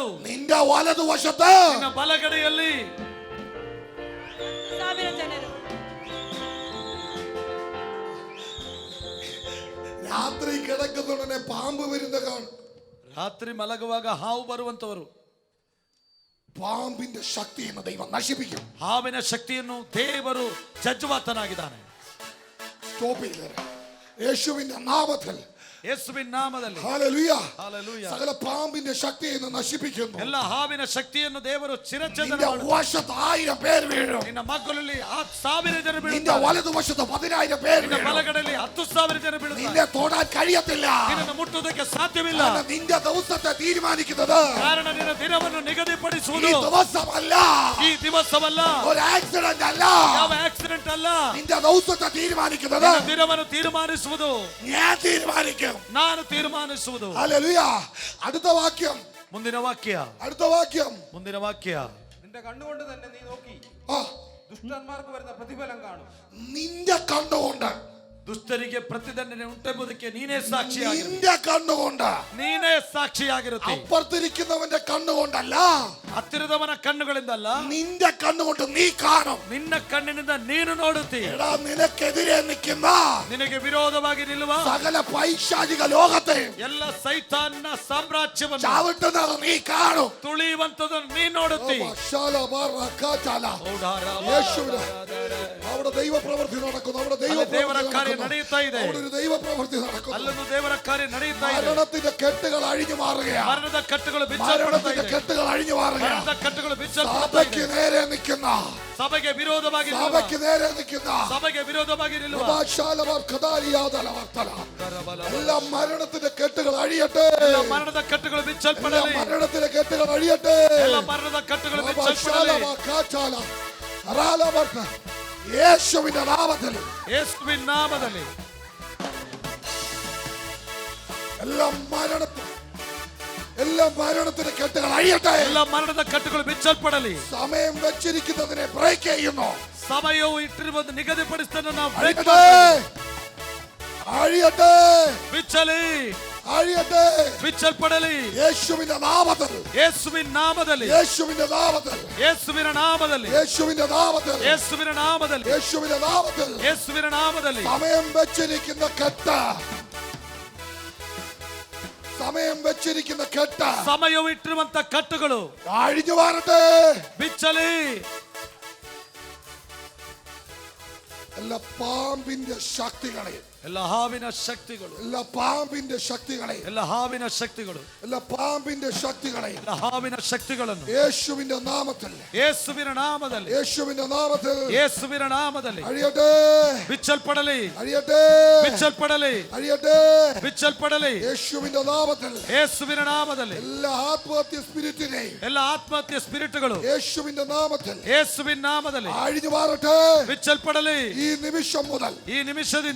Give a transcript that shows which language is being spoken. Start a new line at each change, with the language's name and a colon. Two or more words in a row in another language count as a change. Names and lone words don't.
Malayalam: നിന്റെ വലതുവശത്ത്
Kannada: ನಿನ್ನ ಬಲಗಡೆಯಲ್ಲಿ 1000 ಜನರು.
Malayalam: രാത്രി കിടക്കുന്നതിനെ പാമ്പ് വരുന്ന കാണും.
Kannada: ರಾತ್ರಿ ಮಲಗುವಾಗ ಹಾವು ಬರುವಂತವರು.
Malayalam: പാമ്പിന്റെ ശക്തിಯನ್ನು ദൈവം നശിപ്പിക്കും.
Kannada: ಹಾವಿನ ಶಕ್ತಿಯನ್ನು ದೇವರು ಜಜ್ಜುವಾತನಾಗಿದ್ದಾನೆ.
Malayalam: സ്റ്റോപ്പ് ചെയ്തേ. യേശുവിന്റെ നാമത്തിൽ,
Kannada: ಯೇಸುವಿನ ನಾಮದಲ್ಲಿ
Malayalam: ഹല്ലേലൂയ,
Kannada: ಹಲ್ಲೆಲೂಯಾ.
Malayalam: സകല പാമ്പിന്റെ ശക്തിಯನ್ನು നശിപ്പിക്കുന്നു.
Kannada: ಎಲ್ಲ ಹಾವಿನ ಶಕ್ತಿಯನ್ನು ದೇವರು ಚಿರಚ್ಛೇದನ
Malayalam: നിന്റെ
Kannada: ಮಾಡುತ್ತಾನೆ.
Malayalam: വശത്ത് 1000 പേര് വീഴും.
Kannada: ನಿನ್ನ ಮಗ್ಗುಲಲ್ಲಿ 1000 ಜನ
Malayalam: നിന്റെ
Kannada: ಬೀಳುತ್ತಾರೆ.
Malayalam: വലതുവശത്ത് 10,000 പേര്
Kannada: ನಿನ್ನ
Malayalam: വീഴും.
Kannada: ಬಲಗಡೆಯಲ್ಲಿ 10,000 ಜನ ಬೀಳುತ್ತಾರೆ.
Malayalam: നിന്നെ തൊടാൻ കഴിയത്തില്ല.
Kannada: ನಿನ್ನನ್ನು ಮುಟ್ಟುವುದಕ್ಕೆ ಸಾಧ್ಯವಿಲ್ಲ.
Malayalam: കാരണം നിന്റെ ദിവസത്തെ തീരുമാനിക്കുന്നത്
Kannada: ಕಾರಣ ನಿನ್ನ ದಿನವನ್ನು
Malayalam: ഈ
Kannada: ನಿಗದಿಪಡಿಸುವುದು
Malayalam: ദിവസമല്ല,
Kannada: ಈ ದಿವಸವಲ್ಲ,
Malayalam: ഒരു ആക്സിഡന്റ് അല്ല.
Kannada: ಯಾವ ಆಕ್ಸಿಡೆಂಟ್ ಅಲ್ಲ.
Malayalam: നിന്റെ ദിവസത്തെ തീരുമാനിക്കുന്നത്
Kannada: ನಿನ್ನ ದಿನವನ್ನು ತೀರ್ಮಾನಿಸುವುದು
Malayalam: ഞാൻ തീരുമാനിക്കും.
Kannada: ನಾನು ತೀರ್ಮಾನಿಸುವುದು.
Malayalam: ഹല്ലേലൂയ. അടുത്ത വാക്യം,
Kannada: ಮುಂದಿನ ವಾಕ್ಯ,
Malayalam: അടുത്ത വാക്യം.
Kannada: ಮುಂದಿನ ವಾಕ್ಯ.
Malayalam: നിന്റെ കണ്ണുകൊണ്ട് തന്നെ നീ നോക്കി ആ, ദുഷ്ടന്മാർക്ക് വരുന്ന പ്രതിഫലം കാണും. നിന്റെ കണ്ണുകൊണ്ട്,
Kannada: ದುಷ್ಟರಿಗೆ ಪ್ರತಿದಂಡನೆ ಉಂಟೆಂಬುದಕ್ಕೆ ನೀನೇ ಸಾಕ್ಷಿಯಾಗಿರು.
Malayalam: നിന്റെ കണ്ണുകൊണ്ട്,
Kannada: ನೀನೇ ಸಾಕ್ಷಿಯಾಗಿರುತ್ತೆ.
Malayalam: അപ്പുറത്തിരിക്കുന്നവന്റെ കണ്ണുകൊണ്ടല്ല,
Kannada: ಹತ್ತಿರದವನ ಕಣ್ಣುಗಳಿಂದಲ್ಲ,
Malayalam: നിന്റെ കണ്ണുകൊണ്ട് നീ കാണും.
Kannada: ನಿನ್ನ ಕಣ್ಣಿನಿಂದ ನೀನು ನೋಡುತ್ತಿ.
Malayalam: എടാ, നിനക്കെതിരെ നിൽക്കുന്ന
Kannada: ನಿನಗೆ ವಿರೋಧವಾಗಿ ನಿಲ್ಲುವ
Malayalam: സകല പൈശാചിക ലോകത്തെ
Kannada: ಎಲ್ಲ ಸೈತಾನ್ನ ಸಾಮ್ರಾಜ್ಯವನ್ನು
Malayalam: ചവിട്ടുന്നത് നീ കാണും.
Kannada: ತುಳಿಯುವಂತದನ್ನು ನೀ ನೋಡುತ್ತಿ.
Malayalam: യേശുവിന് അവിടെ ദൈവപ്രവൃത്തി നടക്കുന്നു. അവിടെ
Kannada: ದೇವರ ಕಾರ್ಯ ನಡೆಯುತ್ತಾ ಇದೆ.
Malayalam: അവിടെ ഒരു ദൈവപ്രവൃത്തി നടക്കുന്നു.
Kannada: ಅಲ್ಲೊಂದು ದೇವರ ಕಾರ್ಯ ನಡೆಯುತ್ತಾ ಇದೆ.
Malayalam: മരണത്തിന്റെ കെട്ടുകൾ അഴിഞ്ഞു മാറുകയാണ്.
Kannada: ಮರಣದ ಕಟ್ಟುಗಳು ಬಿಚ್ಚಲ್ಪಡ್ತಾ
Malayalam: മരണത്തിന്റെ
Kannada: ಇದೆ.
Malayalam: കെട്ടുകൾ അഴിഞ്ഞു മാറുകയാണ്.
Kannada: ಮರಣದ ಕಟ್ಟುಗಳು ಬಿಚ್ಚಲ್ಪಡ್ತಾ
Malayalam: സഭയ്ക്ക്
Kannada: ಇದೆ.
Malayalam: നേരെ നിൽക്കുന്ന,
Kannada: ಸಭೆಗೆ ವಿರೋಧವಾಗಿ ನಿಲ್ಲುವ,
Malayalam: സഭയ്ക്ക് നേരെ നിൽക്കുന്ന
Kannada: ಸಭೆಗೆ ವಿರೋಧವಾಗಿ ನಿಲ್ಲುವ
Malayalam: എല്ലാ മരണത്തിന്റെ കെട്ടുകൾ അഴിയട്ടെ.
Kannada: ಎಲ್ಲ ಮರಣದ ಕಟ್ಟುಗಳು
Malayalam: എല്ലാ
Kannada: ಬಿಚ್ಚಲ್ಪಡಲಿ.
Malayalam: മരണത്തിന്റെ കെട്ടുകൾ അഴിയട്ടെ.
Kannada: ಎಲ್ಲ ಮರಣದ ಕಟ್ಟುಗಳು ಬಿಚ್ಚಲ್ಪಡಲಿ.
Malayalam: യേശുവിന്റെ നാമത്തിൽ
Kannada: ಯೇಸುವಿನ ನಾಮದಲ್ಲಿ
Malayalam: എല്ലാ മരണത്തിന്റെ കെട്ടുകൾ അഴിയട്ടെ.
Kannada: ಎಲ್ಲ ಮರಣದ ಕಟ್ಟುಗಳು ಬಿಚ್ಚಲ್ಪಡಲಿ.
Malayalam: സമയം വെച്ചിരിക്കുന്നതിനെ ബ്രേക്ക് ചെയ്യുന്നു.
Kannada: ಸಮಯವು ಇಟ್ಟಿರುವುದು ನಿಗದಿಪಡಿಸಿದ್ದನ್ನು ನಾವು ಬ್ರೇಕ್
Malayalam: അഴിയട്ടെ, അഴിയട്ടെ,
Kannada: ಬಿಚ್ಚಲಿ,
Malayalam: അഴിയട്ടെ.
Kannada: ಬಿಚ್ಚಲ್ಪಡಲಿ.
Malayalam: യേശുവിന്റെ നാമത്തിൽ,
Kannada: ಯೇಸುವಿನ ನಾಮದಲ್ಲಿ,
Malayalam: യേശുവിന്റെ നാമത്തിൽ,
Kannada: ಯೇಸುವಿನ ನಾಮದಲ್ಲಿ,
Malayalam: യേശുവിന്റെ നാമത്തിൽ,
Kannada: ಯೇಸುವಿನ ನಾಮದಲ್ಲಿ,
Malayalam: യേശുവിന്റെ നാമത്തിൽ
Kannada: ಯೇಸುವಿನ ನಾಮದಲ್ಲಿ
Malayalam: സമയം വെച്ചിരിക്കുന്ന കെട്ട്, സമയം വെച്ചിരിക്കുന്ന കെട്ട്
Kannada: ಸಮಯವು ಇಟ್ಟಿರುವಂತ ಕಟ್ಟುಗಳು
Malayalam: അഴിഞ്ഞു മാറട്ടെ.
Kannada: ಬಿಚ್ಚಲಿ.
Malayalam: എല്ലാ പാമ്പിന്റെ ശക്തികളെ
Kannada: ಎಲ್ಲ ಹಾವಿನ ಶಕ್ತಿಗಳು,
Malayalam: എല്ലാ പാമ്പിന്റെ ശക്തികളെ,
Kannada: ಎಲ್ಲ ಹಾವಿನ ಶಕ್ತಿಗಳು,
Malayalam: എല്ലാ പാമ്പിന്റെ ശക്തികളെ
Kannada: ಎಲ್ಲ ಹಾವಿನ ಶಕ್ತಿಗಳನ್ನು
Malayalam: യേശുവിന്റെ നാമത്തിൽ,
Kannada: ಯೇಸುವಿನ ನಾಮದಲ್ಲಿ,
Malayalam: യേശുവിന്റെ നാമത്തിൽ
Kannada: ಯೇಸುವಿನ ನಾಮದಲ್ಲಿ
Malayalam: അഴിയട്ടെ,
Kannada: ಬಿಚ್ಚಲ್ಪಡಲಿ,
Malayalam: അഴിയട്ടെ,
Kannada: ಬಿಚ್ಚಲ್ಪಡಲಿ,
Malayalam: അഴിയട്ടെ.
Kannada: ಬಿಚ್ಚಲ್ಪಡಲಿ.
Malayalam: യേശുവിന്റെ നാമത്തിൽ
Kannada: ಯೇಸುವಿನ ನಾಮದಲ್ಲಿ
Malayalam: എല്ലാ ആത്മഹത്യ സ്പിരിറ്റിനെയും
Kannada: ಎಲ್ಲ ಆತ್ಮಹತ್ಯೆ ಸ್ಪಿರಿಟ್ಗಳು
Malayalam: യേശുവിന്റെ നാമത്തിൽ
Kannada: ಯೇಸುವಿನ ನಾಮದಲ್ಲಿ
Malayalam: അഴിഞ്ഞു മാറട്ടെ.
Kannada: ಬಿಚ್ಚಲ್ಪಡಲಿ.
Malayalam: ഈ നിമിഷം മുതൽ
Kannada: ಈ ನಿಮಿಷದಿಂದ